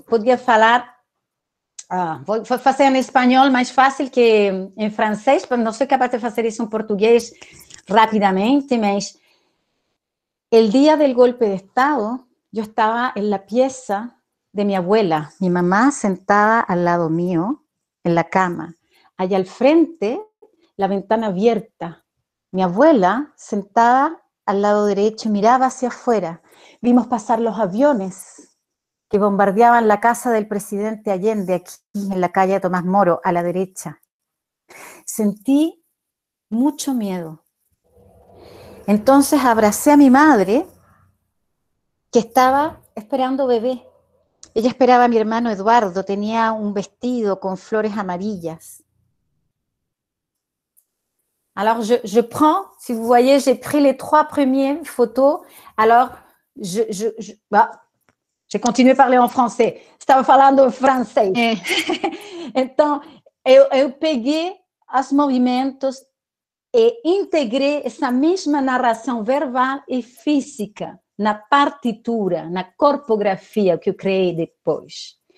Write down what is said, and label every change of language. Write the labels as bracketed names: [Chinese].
[Portuguese] Podia falar, vou fazer em espanhol mais fácil que em francês, não sou capaz de fazer isso em português rapidamente, mas [Spanish] el día del golpe de Estado, yo estaba en la pieza de mi abuela, mi mamá sentada al lado mío, en la cama. Allá al frente, la ventana abierta. Mi abuela sentada al lado derecho, miraba hacia afuera. Vimos pasar los aviones que bombardeaban la casa del presidente Allende, aquí en la calle Tomás Moro, a la derecha. Sentí mucho miedo. Entonces abracé a mi madre, que estaba esperando bebé. Ella esperaba a mi hermano Eduardo, tenía un vestido con flores amarillas. [French] Alors, je prends, si vous voyez, j'ai pris les 3 premières photos. Alors, j'ai continué à parler en français. [Portuguese] Estava falando francês. Então, eu peguei os movimentos e integrei essa mesma narração verbal e física na partitura, na corpografia que eu criei depois.